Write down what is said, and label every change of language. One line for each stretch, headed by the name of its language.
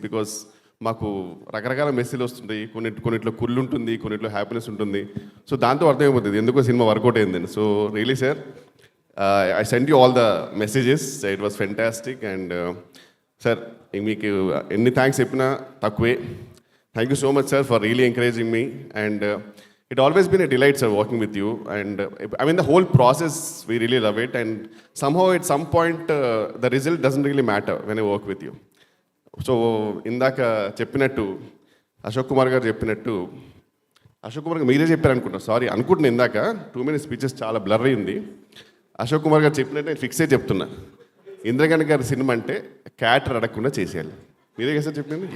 Telugu: Because మాకు రకరకాల మెసేజ్లు వస్తుంటాయి. కొన్నిట్లో కుళ్ళు ఉంటుంది, కొన్నిట్లో హ్యాపీనెస్ ఉంటుంది. సో దాంతో అర్థమైపోతుంది ఎందుకో సినిమా వర్కౌట్ అయిందని.
English: So really sir, I send you all the messages, it was fantastic.
Telugu: And sir మీకు ఎన్ని థ్యాంక్స్ చెప్పినా తక్కువే.
English: Thank you so much sir for really encouraging me. And it always been a delight sir working with you. And I mean the whole process we really love it. And somehow at some point the result doesn't really matter when I work with you.
Telugu: So ఇందాక చెప్పినట్టు అశోక్ కుమార్ గారు చెప్పినట్టు, అశోక్ కుమార్ గారు మీరే చెప్పారు అనుకుంటా, sorry అనుకుంటున్నా, ఇందాక 2 minutes స్పీచెస్ చాలా బ్లర్ అయింది. అశోక్ కుమార్ గారు చెప్పినట్టు నేను ఫిక్స్ అయ్యి చెప్తున్నా, ఇంద్రగణ్ గారి సినిమా అంటే క్యాటర్ అడగకుండా చేసేయాలి. మీరే కదా సార్ చెప్పింది?